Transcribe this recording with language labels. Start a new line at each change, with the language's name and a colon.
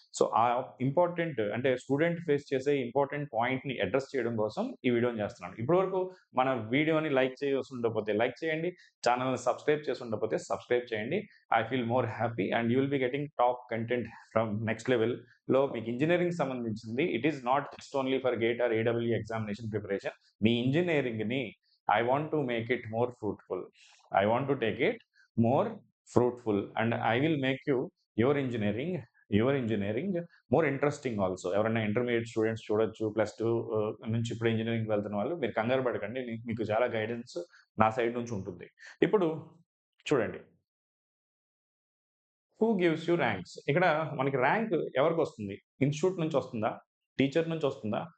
Telugu: So, ఆ important అంటే student face చేసే ఇంపార్టెంట్ పాయింట్‌ని అడ్రెస్ చేయడం కోసం ఈ వీడియోని చేస్తున్నాను. ఇప్పటి వరకు మన వీడియోని లైక్ చేసి ఉండకపోతే లైక్ చేయండి. ఛానెల్‌ని సబ్స్క్రైబ్ చేసి ఉండకపోతే సబ్స్క్రైబ్ చేయండి.
English: I feel more happy and you will be getting top content from next లెవెల్‌లో
Telugu: మీకు ఇంజినీరింగ్ సంబంధించింది.
English: It is not just only for GATE or AW examination preparation.
Telugu: మీ ఇంజినీరింగ్‌ని
English: I want to make it more fruitful. I want to take it more fruitful and I will make your engineering more interesting also.
Telugu: ఎవరైనా intermediate students చూడొచ్చు. +2 నుంచి ఇప్పుడు ఇంజినీరింగ్‌కి వెళ్తున్న వాళ్ళు మీరు కంగారు పడకండి. మీకు చాలా గైడెన్స్ నా సైడ్ నుంచి ఉంటుంది. ఇప్పుడు చూడండి.
English: Who gives you ranks?
Telugu: ఇక్కడ మనకి ర్యాంక్ ఎవరికొస్తుంది? ఇన్‌స్టిట్యూట్ నుంచి వస్తుందా? టీచర్ నుంచి వస్తుందా?